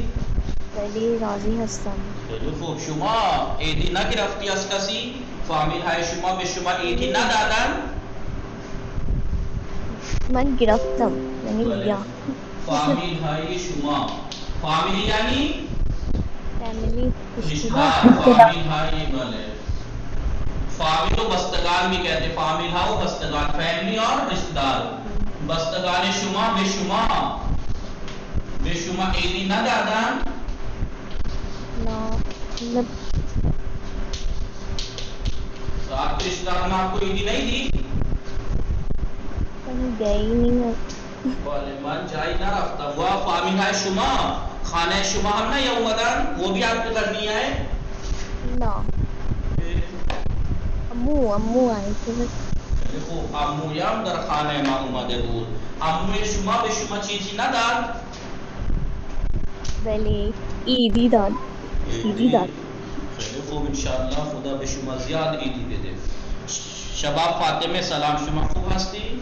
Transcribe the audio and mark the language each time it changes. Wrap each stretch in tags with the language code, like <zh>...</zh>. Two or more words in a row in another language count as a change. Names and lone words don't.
<fa>بله راضی هستم. خیلی خوب. شما عیدی نگرفتی از کسی؟ فامیل های شما به شما عیدی ندادن؟ من گرفتم یعنی لیا. فامیل های شما فامیل یعنی</fa> <ur>فیملی</ur> <fa>رشتہ فامیل های بله فامیل و بستگان</fa> <ur>بھی کہتے.</ur> <fa>فامیل ها و بستگان</fa> <ur>فیملی اور رشتہ دار.</ur> <fa>بستگان شما به شما عیدی ندادن؟ نه</fa> <ur>تو آپ کے رشتہ داروں نے آپ کو عیدی نہیں دی؟ من گئی نہیں.</ur> <fa>بله من جایی نرفتم. و فامیل های شما خانه شما هم نه اومدن؟</fa> <ur>وہ بھی آپ کے گھر نہیں آئے؟ نه امو آئی تھی.</ur> <fa>خوب. عمویم در خانه ما اومده بود. عموی شما به شما چیزی نداد؟ بله عیدی داد. خیلی خوب. انشاءاللہ خدا به شما زیاد عیدی بده. شباب فاطمه سلام. شما خوب هستی؟</fa>